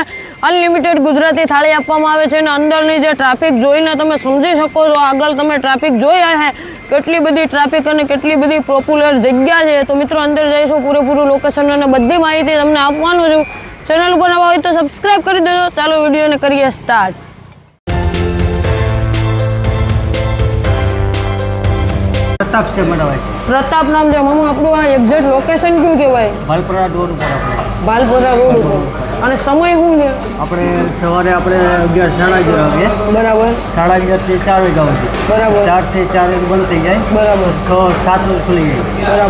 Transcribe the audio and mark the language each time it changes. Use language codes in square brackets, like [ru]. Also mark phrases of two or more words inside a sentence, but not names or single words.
[gu] અનલિમિટેડ ગુજરાતી થાળી આપવામાં આવે છે અને અંદરની જે ટ્રાફિક જોઈને તમે સમજી શકો છો। આગળ તમે ટ્રાફિક જોઈ હે કેટલી બધી ટ્રાફિક અને કેટલી બધી પોપ્યુલર જગ્યા છે। તો મિત્રો અંદર જઈશું, પૂરેપૂરું લોકેશન અને બધી માહિતી તમને આપવાનું છું। ચેનલ ઉપર નવા હોય તો સબસ્ક્રાઇબ કરી દેજો। ચાલો વિડીયોને કરીએ સ્ટાર્ટ। [hi] प्रताप से बड़ा भाई [gu] પ્રતાપ નામ છે મામા આપણું આ એક્ઝેક્ટ લોકેશન ક્યું કહેવાય? ભાલપરા રોડ ઉપર આપણે ભાલપરા રોડ ઉપર। અને સમય શું છે? આપણે સવારે આપણે 11:30 વાગે બરાબર 11:30 થી 4 વાગ્યા સુધી બરાબર 4 થી 4 વાગે બંધ થઈ જાય બરાબર 6 7 વાગે ખુલી જાય